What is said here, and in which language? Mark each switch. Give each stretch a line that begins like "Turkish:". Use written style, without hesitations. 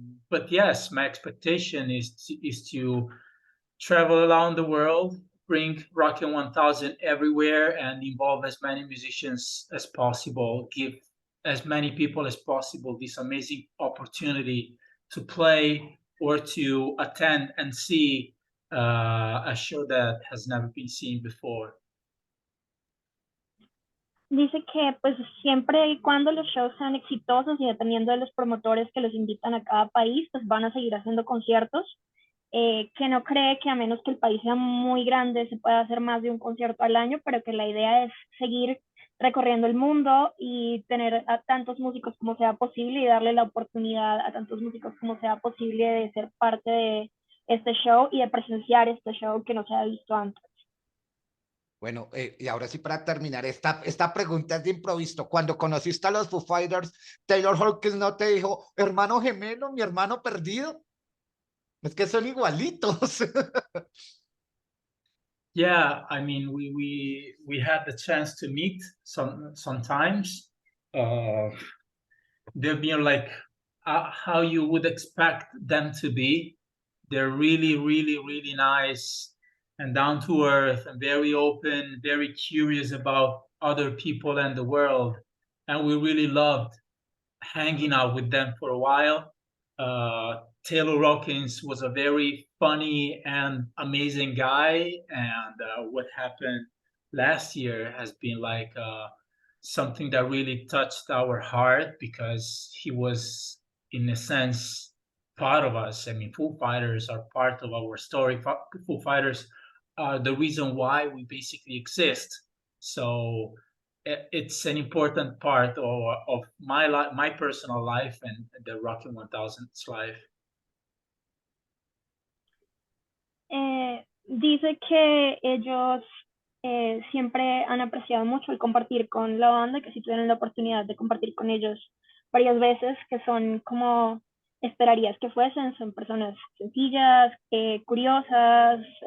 English: But yes, my expectation is to travel around the world, bring Rockin' 1000 everywhere, and involve as many musicians as possible, give as many people as possible this amazing opportunity to play or to attend and see a show that has never been seen before.
Spanish: Dice que pues siempre y cuando los shows sean exitosos y dependiendo de los promotores que los invitan a cada país, pues van a seguir haciendo conciertos, que no cree que a menos que el país sea muy grande se pueda hacer más de un concierto al año, pero que la idea es seguir recorriendo el mundo y tener a tantos músicos como sea posible y darle la oportunidad a tantos músicos como sea posible de ser parte de este show y de presenciar este show que no se ha visto antes. Bueno, y ahora sí, para terminar, esta pregunta es de improviso. Cuando conociste a los Foo Fighters, Taylor Hawkins no te dijo, hermano gemelo, mi hermano perdido. Es que son igualitos.
English: Yeah, I mean, we had the chance to meet sometimes. They've been like how you would expect them to be. They're really, really, really nice and down to earth and very open, very curious about other people and the world. And we really loved hanging out with them for a while. Taylor Hawkins was a very funny and amazing guy. And what happened last year has been like something that really touched our heart, because he was, in a sense, part of us. I mean, Foo Fighters are part of our story. Foo Fighters are the reason why we basically exist. So it's an important part of my life, my personal life, and the Rockin' 1000's life.
Spanish: Dice que ellos siempre han apreciado mucho el compartir con la banda, que si tuvieron la oportunidad de compartir con ellos varias veces, que son como esperarías que fuesen, son personas sencillas, curiosas,